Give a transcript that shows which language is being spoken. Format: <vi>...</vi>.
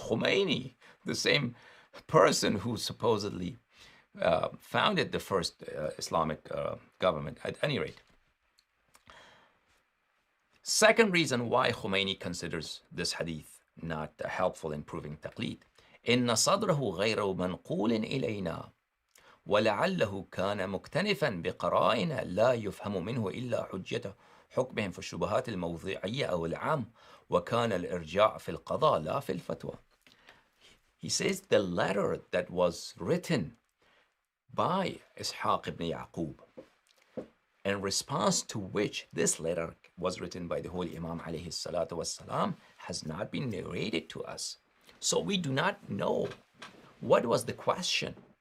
<en>Khomeini, the same person who supposedly founded the first Islamic government, at any rate. Second reason why Khomeini considers this hadith not helpful in proving taqlid.</en> <ar>إن صدره غير منقول إلينا ولعله كان مكتنفا بقرائن لا يفهم منه إلا حجة حكمهم في الشبهات الموضوعية أو العام وكان الإرجاع في القضاء لا في الفتوى.</ar> <en>He says the letter that was written by Ishaq ibn Yaqub, in response to which this letter was written by the Holy Imam alayhi salatu wassalam, has not been narrated to us. So we do not know what was the question.</en>